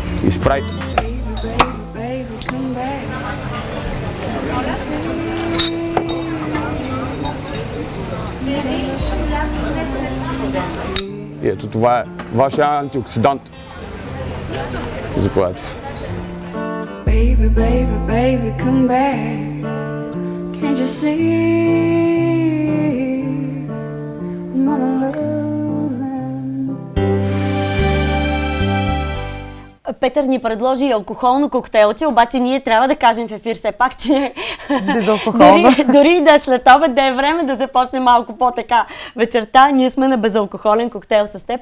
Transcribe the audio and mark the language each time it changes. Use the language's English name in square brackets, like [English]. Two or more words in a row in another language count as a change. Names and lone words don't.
[Bulgarian] и спрайт. И ето това е вашия антиоксидант. Заповядайте. [English] Baby, baby, baby, come back. Can't you see? I'm not alone. [Bulgarian] Петър ни предложи алкохолно коктейлче, обаче ние трябва да кажем в ефир все пак, че Безалкохолно. дори да е след обед, да е време да започне малко по-така вечерта, ние сме на безалкохолен коктейл с теб.